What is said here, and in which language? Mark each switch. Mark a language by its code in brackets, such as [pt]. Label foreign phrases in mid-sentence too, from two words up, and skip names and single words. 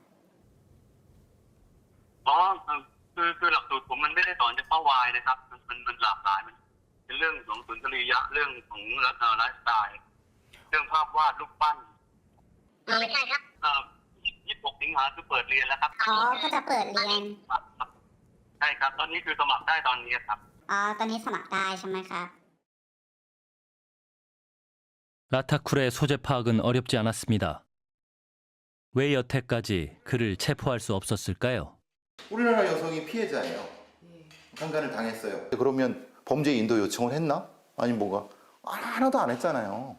[th] คือหลักสูตรผมมันไม่ได้สอนเฉพาะวายนะครับมันหลากหลายมันเป็นเรื่องของสุนทรียะเรื่องของไลฟ์สไตล์เรื่องภาพวาดรูปปั้น ไม่ใช่ครับ 26 สิงหาคือเปิดเรียนแล้วครับ ก็จะเปิดเรียน ใช่ครับตอนนี้คือสมัครได้ตอนนี้ครับ ตอนนี้สมัครได้ใช่ไหมครับ [ko] 라타쿨의 소재 파악은 어렵지 않았습니다. 왜 여태까지 그를 체포할 수 없었을까요? 우리나라 여성이 피해자예요. 강간을 당했어요. 그러면 범죄 인도 요청을 했나? 아니 뭐가 하나도 안 했잖아요.